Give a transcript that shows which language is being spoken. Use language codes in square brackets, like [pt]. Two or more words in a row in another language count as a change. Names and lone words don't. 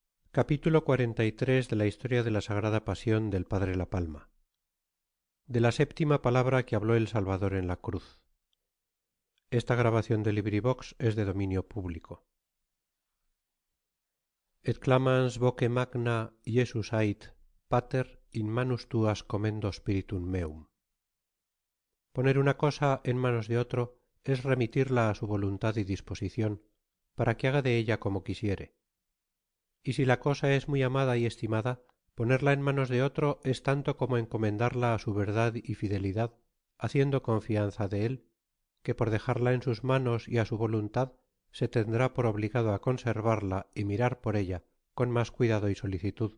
[es] Capítulo 43 de la historia de la sagrada pasión del padre La Palma. De la séptima palabra que habló el Salvador en la cruz. [la] Et clamans voce magna Iesus ait, Pater, in manus tuas commendo spiritum meum. [es] Poner una cosa en manos de otro es remitirla a su voluntad y disposición, para que haga de ella como quisiere. Y si la cosa es muy amada y estimada, ponerla en manos de otro es tanto como encomendarla a su verdad y fidelidad, haciendo confianza de él, que por dejarla en sus manos y a su voluntad, se tendrá por obligado a conservarla y mirar por ella con más cuidado y solicitud.